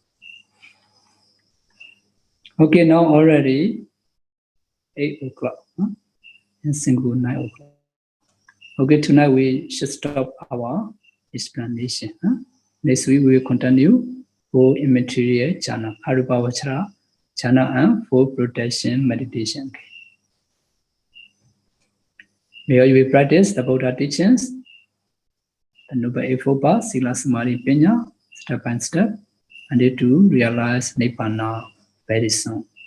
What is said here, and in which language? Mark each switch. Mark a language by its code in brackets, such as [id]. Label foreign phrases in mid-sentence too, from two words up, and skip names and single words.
[en] Okay, now already 8 o'clock. In single 9 o'clock. Okay, tonight we should stop our explanation. Next week we will continue 4 immaterial jhana, [pi] arupavachara jhana, [en] and 4 protection meditation. Here we practice the Buddha teachings, the Noble Eightfold Path, [pi] Sila Samadhi Panya, [en] step by step, and to realize Nibbāna very soon.